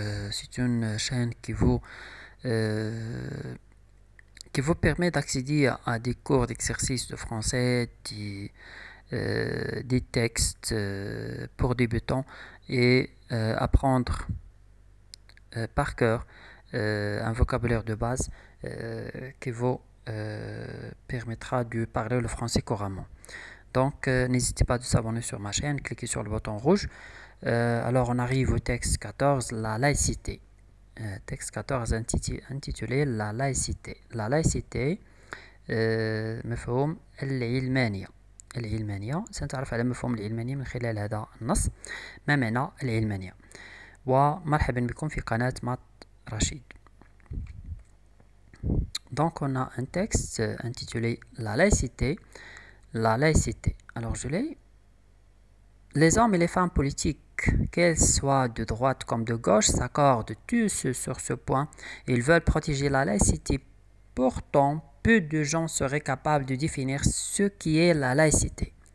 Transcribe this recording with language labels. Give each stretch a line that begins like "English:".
French: C'est une chaîne euh, qui vous permet d'accéder à des cours d'exercice de français, des textes pour débutants et apprendre par cœur un vocabulaire de base qui vous permettra de parler le français couramment. N'hésitez pas à vous abonner sur ma chaîne, cliquez sur le bouton rouge. Alors, on arrive au texte 14, la laïcité. Texte 14 intitulé La laïcité. La laïcité,
Arabic: مفهوم العلمانية. العلمانية سنتعرف على مفهوم العلمانية من خلال هذا النص. ما معنى العلمانية؟ ومرحبا بكم في قناة مات رشيد.
French: Donc, on a un texte intitulé La laïcité. La laïcité. Alors, je l'ai. Les hommes et les femmes politiques, qu'elles soient de droite comme de gauche, s'accordent tous sur ce point. Ils veulent protéger la laïcité. Pourtant, peu de gens seraient capables de définir ce qui est la laïcité.